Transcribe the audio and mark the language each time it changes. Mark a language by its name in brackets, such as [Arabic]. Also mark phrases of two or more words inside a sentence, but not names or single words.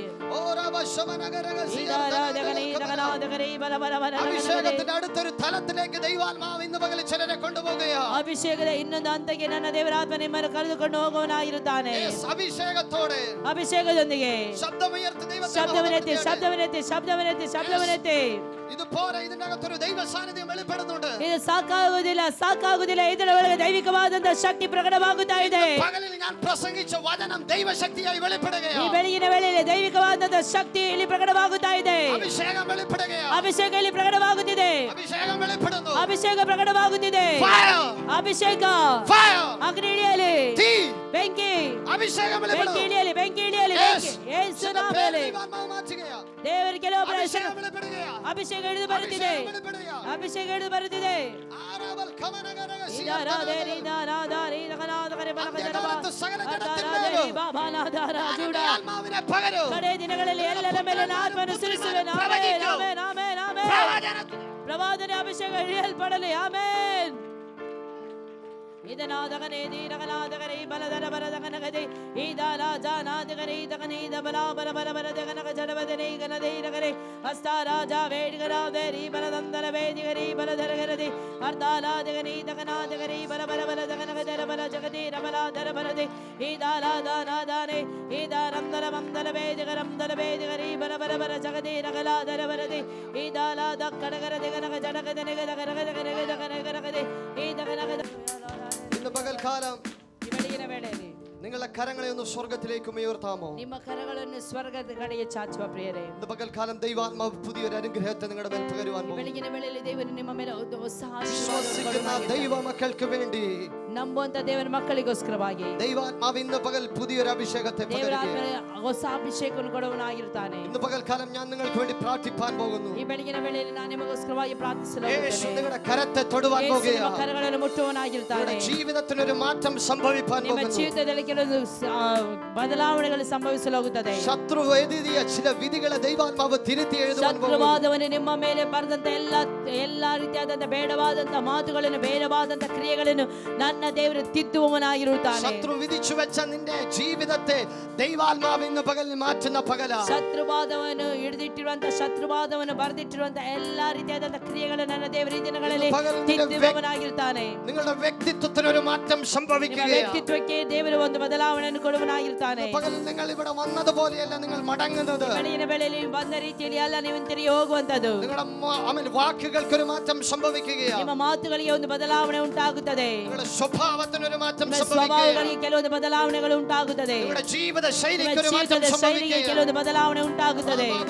[Malayalam] അഭിഷേകത്തിന്റെ അടുത്തൊരു തലത്തിലേക്ക് ദൈവാത്മാവ് ഇന്ന് പകൽ ചിലരെ കൊണ്ടുപോകുകയാ. [Kannada] ಅಭಿಷೇಕದ ಇನ್ನೊಂದು ಹಂತಕ್ಕೆ ನನ್ನ ದೇವರ ಆತ್ಮ ನಿಮ್ಮನ್ನು ಕರೆದುಕೊಂಡು ಹೋಗುವನಾಗಿರುತ್ತಾನೆ. [Malayalam] അഭിഷേകത്തോടെ [Kannada] ಅಭಿಷೇಕದೊಂದಿಗೆ [Malayalam] ശബ്ദമുയർത്തി [Kannada] ಶಬ್ದವನ್ನೆತ್ತಿ [Malayalam] ഇത് പോരാ. ഇതിനകത്തൊരു ദൈവ സാന്നിധ്യം വെളിപ്പെടുന്നുണ്ട്. [Kannada] ಇದು ಸಾಕಾಗುವುದಿಲ್ಲ. ಇದರ ಒಳಗೆ ದೈವಿಕವಾದಂತಹ ಶಕ್ತಿ ಪ್ರಕಟವಾಗುತ್ತಾ ಇದೆ. [Malayalam] പകലിൽ ഞാൻ പ്രസംഗിച്ച വചനം ദൈവശക്തിയായി വെളിപ്പെടുകയാ. [Kannada] ಈ ಬೆಳಗಿನ ವೇಳೆಯಲ್ಲಿ ದೈವಿಕವಾದಂತಹ ಶಕ್ತಿ ಇಲ್ಲಿ ಪ್ರಕಟವಾಗುತ್ತಾ ಇದೆ. [Malayalam] അഭിഷേകം വെളിപ്പെടുകയാ. [Kannada] ಅಭಿಷೇಕ ಇಲ್ಲಿ ಪ್ರಕಟವಾಗುತ್ತಿದೆ. [Malayalam] അഭിഷേകം വെളിപ്പെടുന്നു. [Kannada] ಅಭಿಷೇಕ ಪ್ರಕಟವಾಗುತ್ತಿದೆ. ಅಭಿಷೇಕ ಅಗ್ನಿ ಇಳಿಯಲಿ. ಬೆಂಕಿ [Malayalam] അഭിഷേകം [Kannada] ಬೆಂಕಿ ಇಳಿಯಲಿ. ಯೇಸು ನಾಮದಲ್ಲಿ ದೇವರ ಕೆಲವು ಅಭಿಷೇಕ ಇಳಿದು ಬರುತ್ತಿದೆ. ಕಡೆ ದಿನಗಳಲ್ಲಿ ಎಲ್ಲರ ಮೇಲೆ ಆತ್ಮವನ್ನು ಸುರಿಸುವೆನು. ಪ್ರವಾದನೆ ಅಭಿಷೇಕ ಇಳಿಯಲ್ಪಡಲಿ. ಆಮೆನ್. ಇದನಾದಗನೆ ದೀರಗನಾದಗರೆ ಬಲದರ ಬರದಗನಗದೆ ಈದಾರಾಜಾನಾದಗರೆ ಇದಗನೀದ ಬಲಾಬಲ ಬರಬರದಗನಗ ಜಡವದನೆ ಗನದೈರಗರೆ ಹಸ್ತಾರಾಜ ವೇಡಿಗರಾದೇರಿ ಬಲದಂದರ ವೇದಿಗರಿ ಬಲದರಗರದೆ ಅರ್ಧಾಲಾದಗನೆ ಇದಗನಾದಗರೆ ಬಲಬಲದಗನಗದರ ಬಲ ಜಗದೀರ ಬಲಾದರ ಬರದೆ ಈದಾರಾದಾನಾದಾನೆ ಈದಾರಂದರ ಮಂದಲ ವೇದಿಗರಿ ಬಲಬಲ ಜಗದೀರಗಲಾದರ ಬರದೆ ಈದಾಲಾದ ಕಡಗರದೆ ಗನಗ ಜಡಗದನೆಗದಗನಗದಗನಗದಗನಗದಗನಗದೆ ಈದಗನಗದ [Malayalam] ഇന്ന് പകൽക്കാലം [Kannada] ಈ ಬೆಳಗಿನ ವೇಳೆಯಲ್ಲಿ [Malayalam] നിങ്ങളുടെ കരങ്ങളെ ഒന്ന് സ്വർഗത്തിലേക്ക് ഉയർത്താമോ? [Kannada] ನಿಮ್ಮ ಕರಗಳನ್ನು ಸ್ವರ್ಗದ ಕಡೆಗೆ ಚಾಚುವ ಪ್ರಿಯರೇ, [Malayalam] ഇന്ന് പകൽക്കാലം ദൈവാത്മാവ് പുതിയൊരു അനുഗ്രഹത്തെ നിങ്ങളുടെ മേൽ പകരുവാൻ പോകുന്നു. [Kannada] ಬೆಳಗಿನ ವೇಳೆಯಲ್ಲಿ ದೇವರು ನಿಮ್ಮ ಮೇಲೆ ಒಂದು ಹೊಸ [Malayalam] വിശ്വസിക്കുന്ന ദൈവ മക്കൾക്ക് വേണ്ടി [Kannada] ನಂಬುವಂತ ದೇವರ ಮಕ್ಕಳಿಗೋಸ್ಕರವಾಗಿ [Malayalam] ദൈവാത്മാവ് ഇന്ന് പകൽ പുതിയൊരു അഭിഷേകത്തെ [Kannada] ದೇವರ [Malayalam] പകരുകയാണ്. [Kannada] ಹೊಸ ಅಭಿಷೇಕವನ್ನು ಕೊಡುವನಾಗಿರ್ತಾನೆ. [Malayalam] ഇന്ന് പകൽക്കാലം ഞാൻ നിങ്ങൾക്ക് വേണ്ടി പ്രാർത്ഥിപ്പാൻ പോകുന്നു. [Kannada] ಈ ಬೆಳಗಿನ ವೇಳೆಯಲ್ಲಿ ನಾನು ನಿಮಗೋಸ್ಕರವಾಗಿ ಪ್ರಾರ್ಥಿಸಲು [Malayalam] യേശു നിങ്ങളുടെ കരത്തെ തൊടുവാൻ പോകുകയാണ്. [Kannada] ಕರಗಳನ್ನು ಮುಟ್ಟುವನಾಗಿರ್ತಾನೆ. [Malayalam] ജീവിതത്തിന് ഒരു മാറ്റം സംഭവിപ്പാൻ [Kannada] ನಿಮ್ಮ [Malayalam] പോകുന്നു. [Kannada] ಜೀವಿತದಲ್ಲಿ ಕೆಲವೊಂದು ಬದಲಾವಣೆಗಳು ಸಂಭವಿಸಲು ಹೋಗುತ್ತದೆ. [Malayalam] ശത്രു എഴുതിയ ചില വിധികളെ ദൈവാത്മാവ് തിരുത്തി എഴുതുവാൻ പോകുന്നു. [Kannada] ಶತ್ರುವಾದವನು ನಿಮ್ಮ ಮೇಲೆ ಬರೆದಂತ ಎಲ್ಲಾ ರೀತಿಯಾದಂತ ಬೇಡವಾದಂತ ಮಾತುಗಳನ್ನು ಬೇಡವಾದಂತ ಕ್ರಿಯೆಗಳನ್ನು ನನ್ನ ದೇವರು ತಿದ್ದುವವನಾಗಿರುತ್ತಾನೆ. [Malayalam] ശത്രു വിധിച്ചു വെച്ച നിന്റെ ജീവിതത്തെ ദൈവാത്മാവ് ഇന്ന് പകലിൽ മാറ്റുന്ന പകല. [Kannada] ಶತ್ರುವಾದವನು ಶತ್ರುವಾದವನು ಬರೆದಿಟ್ಟಿರುವಂತ ಎಲ್ಲಾ ರೀತಿಯಾದಂತ ಕ್ರಿಯೆಗಳನ್ನು ನನ್ನ ದೇವರ ಈ ದಿನಗಳಲ್ಲಿ ತಿದ್ದುವವನಾಗಿರುತ್ತಾನೆ. [Malayalam] നിങ്ങളുടെ വ്യക്തിത്വത്തിന് ഒരു മാറ്റം സംഭവിക്കുകയാണ്. [Kannada] ವ್ಯಕ್ತಿತ್ವಕ್ಕೆ ದೇವರು ಒಂದು ಬದಲಾವಣೆಯನ್ನು ಕೊಡುವವನಾಗಿರ್ತಾನೆ. [Malayalam] പകൽ നിങ്ങൾ ഇവിടെ വന്നതുപോലെയല്ല നിങ്ങൾ മടങ്ങുന്നത്. [Kannada] ಬೆಳಗಿನ ವೇಳೆಯಲ್ಲಿ ಬಂದ ರೀತಿಯಲ್ಲಿ ಅಲ್ಲ ನೀವು ತಿರುಗಿ ಹೋಗುವಂತದ್ದು. [Malayalam] നിങ്ങളുടെ വാക്കുകൾക്ക് ഒരു മാറ്റം സംഭവിക്കുകയാണ്. [Kannada] ನಿಮ್ಮ ಮಾತುಗಳಿಗೆ ಒಂದು ಬದಲಾವಣೆ ಉಂಟಾಗುತ್ತದೆ. [Malayalam] നിങ്ങളുടെ സ്വഭാവത്തിന് ഒരു മാറ്റം [Kannada] ಸ್ವಭಾವಗಳಿಗೆ ಕೆಲವೊಂದು ಬದಲಾವಣೆಗಳು ಉಂಟಾಗುತ್ತದೆ. [Malayalam] നിങ്ങളുടെ ജീവിത ശൈലിക്ക് ഒരു മാറ്റം [Kannada] ಶೈಲಿಗೆ [Malayalam] സംഭവിക്കുകയാണ്. [Kannada] ಕೆಲವೊಂದು ಬದಲಾವಣೆ ಉಂಟಾಗುತ್ತದೆ.